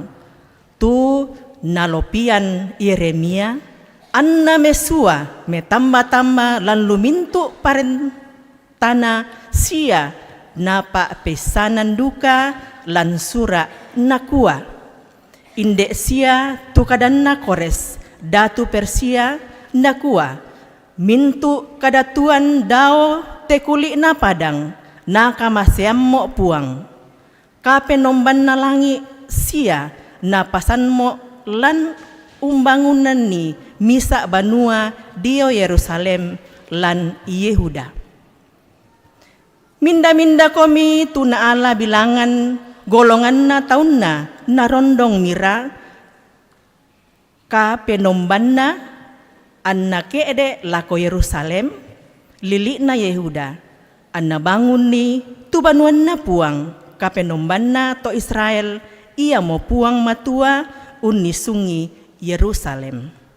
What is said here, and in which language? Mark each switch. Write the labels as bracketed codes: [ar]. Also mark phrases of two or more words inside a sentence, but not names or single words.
[sda] Tu nalopian Yeremia, anna mesua metamba-tamba lan lumintu parentana sia napa pesanan duka lan sura nakua. Indek sia tu kadanna Kores, datu Persia nakua. Mintu kadatuan dao tekuli na padang, nakamaseammo puang. Kapenomban na langi sia napasanmo lan umbangunan ni misa banua dio Yerusalem lan Yehuda. Minda-minda komi tuna ala bilangan golongan na taun na narondong mira ka penomban na anna keede lako Yerusalem lili na Yehuda anna bangun ni tubanuan na puang ka penomban na to Israel ia mo puang matua unisungi Yerusalem.